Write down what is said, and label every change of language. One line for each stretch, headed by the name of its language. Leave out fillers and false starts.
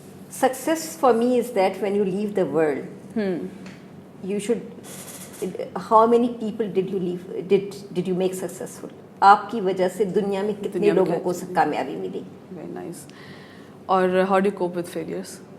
English: Success for me is that when you leave the world, you should. How many people did you leave? Did you make successful?
Urdu: آپ کی وجہ سے دنیا میں کتنے لوگوں کو کامیابی ملی.
English: Very nice. اور how do you cope with failures?